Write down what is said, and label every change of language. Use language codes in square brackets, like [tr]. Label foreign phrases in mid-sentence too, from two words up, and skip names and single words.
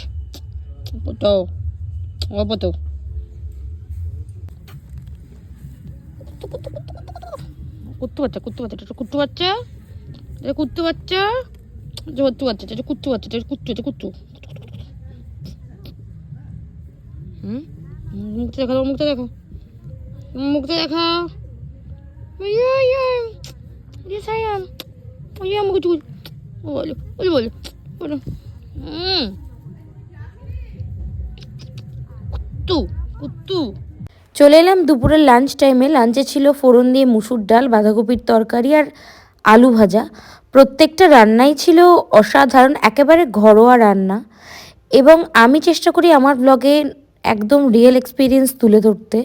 [bn] তো অপতো কুত্তু বাচ্চা, কুত্তু বাচ্চা, কুত্তু বাচ্চা, কুত্তু বাচ্চা, কুত্তু বাচ্চা, কুত্তু বাচ্চা, কুত্তু, কুত্তু। মুখটা দেখাও, মুখটা দেখো, মুখটা দেখাও। [id] sayang, iya mau cuci, boleh, boleh, boleh, boleh. [bn] কুত্তু কুত্তু। চলে এলাম দুপুরের [en] lunch time. [bn] লাঞ্চে ছিল ফোড়ন দিয়ে মুসুর ডাল, বাঁধাকপির তরকারি আর আলু ভাজা। প্রত্যেকটা রান্নাই ছিল অসাধারণ, একেবারে ঘরোয়া রান্না, এবং আমি চেষ্টা করি আমার ব্লগে একদম [en] real experience [bn] তুলে ধরতে।